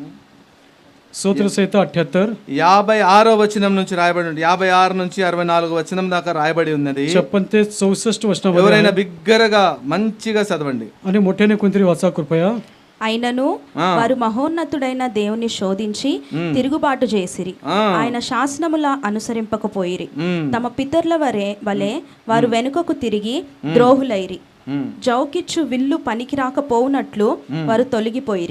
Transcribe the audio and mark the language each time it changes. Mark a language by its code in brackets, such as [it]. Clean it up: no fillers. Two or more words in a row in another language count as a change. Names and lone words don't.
[mr] స్తోत्रसंहिता 78, [te] 56వ వచనం నుంచి రాయబడి ఉంది. 56 నుంచి 64వ వచనం దాకా రాయబడి ఉన్నది. 56 ते 64 వచనం. ఎవరైనా బిగ్గరగా మంచిగా చదవండి. [mr] आणि मोठ्याने कोणतरी वाचा कृपया. [te] అయినను వారు మహోన్నతుడైన దేవుని శోధించి తిరుగుబాటు చేసిరి, ఆయన శాసనముల అనుసరింపకపోయిరి. తమ పితరుల వలె వారు వెనుకకు తిరిగి ద్రోహులైరి. జౌకిచ్చు విల్లు పనికిరాకపోవునట్లు వారు తొలగిపోయిరి.